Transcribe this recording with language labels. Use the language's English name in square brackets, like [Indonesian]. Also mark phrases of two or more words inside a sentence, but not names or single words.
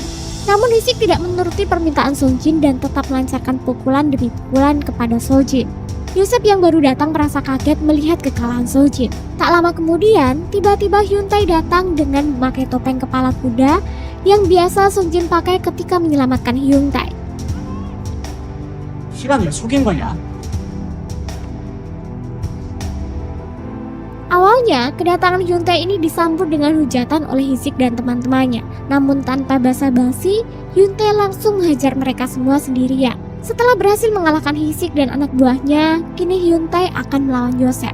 [Indonesian] Namun Hisik tidak menuruti permintaan Song Jin dan tetap melancarkan pukulan demi pukulan kepada Song Jin. Yosef yang baru datang merasa kaget melihat kekalahan Seo Jin. Tak lama kemudian, tiba-tiba Hyun Tae datang dengan memakai topeng kepala kuda yang biasa Seo Jin pakai ketika menyelamatkan Hyun Tae. [Korean] 시간을 속인 거냐? [Indonesian] Awalnya, kedatangan Hyun Tae ini disambut dengan hujatan oleh Hisik dan teman-temannya. Namun tanpa basa-basi, Hyun Tae langsung menghajar mereka semua sendirian. Setelah berhasil mengalahkan Hisik dan anak buahnya, kini Hyun Tae akan melawan Yosef.